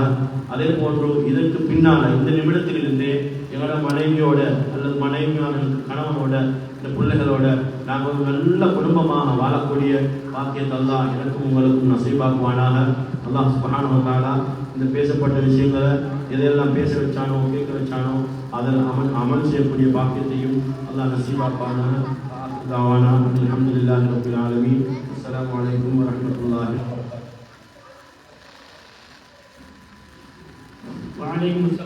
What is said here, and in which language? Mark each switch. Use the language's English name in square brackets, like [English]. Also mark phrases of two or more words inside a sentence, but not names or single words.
[Tamil] அதே போன்று இதற்கு பின்னால் இந்த நிமிடத்திலிருந்தே எங்களோட மனைவியோட அல்லது மனைவியான கணவனோட இந்த பிள்ளைகளோட நாங்கள் ஒரு நல்ல குடும்பமாக வாழக்கூடிய பாக்கியத்தை அல்லாஹ் எனக்கும் உங்களுக்கும் நசீபாக்குவானாக. [Arabic] الله سبحانه وتعالى [Tamil] இந்த பேசப்பட்ட விஷயங்களை எதையெல்லாம் பேச வச்சானோ கேட்க வச்சானோ அதில் அமல் செய்யக்கூடிய பாக்கியத்தையும் அல்லாஹ் நசீபாக்குவானாக. [Arabic] دعوانا الحمد لله رب العالمين. السلام عليكم ورحمة الله وبركاته. وعليكم السلام.